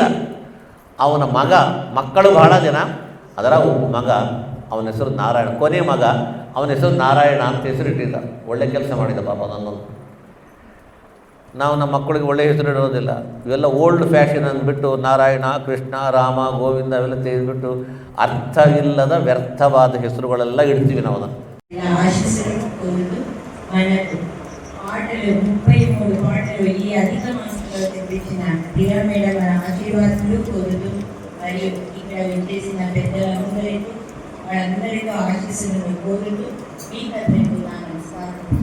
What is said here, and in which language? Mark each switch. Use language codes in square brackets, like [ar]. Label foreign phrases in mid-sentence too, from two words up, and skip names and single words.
[kn] ಅವನ ಮಕ್ಕಳು ಬಹಳ ಜನ, ಅದರ ಮಗ, ಅವನ ಹೆಸರು ನಾರಾಯಣ, ಕೊನೆ ಮಗ, ಅವನ ಹೆಸರು ನಾರಾಯಣ ಅಂತ ಹೆಸರಿಟ್ಟಿದ್ದ. ಒಳ್ಳೆ ಕೆಲಸ ಮಾಡಿದ ಪಾಪ. ನನ್ನೊಂದು ನಾವು ನಮ್ಮ ಮಕ್ಕಳಿಗೆ ಒಳ್ಳೆಯ ಹೆಸರು ಇಡೋದಿಲ್ಲ. ಇವೆಲ್ಲ [en] old fashion [kn] ಅಂದ್ಬಿಟ್ಟು ನಾರಾಯಣ, ಕೃಷ್ಣ, ರಾಮ, ಗೋವಿಂದ ಅವೆಲ್ಲ ತೆಗೆದುಬಿಟ್ಟು ಅರ್ಥವಿಲ್ಲದ ವ್ಯರ್ಥವಾದ ಹೆಸರುಗಳೆಲ್ಲ ಇಡ್ತೀವಿ ನಾವು. [te] పాటలు 33 పాటలు ఈ అధిక మాసంలో తెప్పించిన పిరమిడ్ ఆశీర్వాదాలు కోరుతూ, మరియు ఇక్కడ వచ్చేసిన పెద్దలందరితో వాళ్ళందరితో ఆశీస్సులను కోరుతూ ఈ కథకు నా నమస్కారం.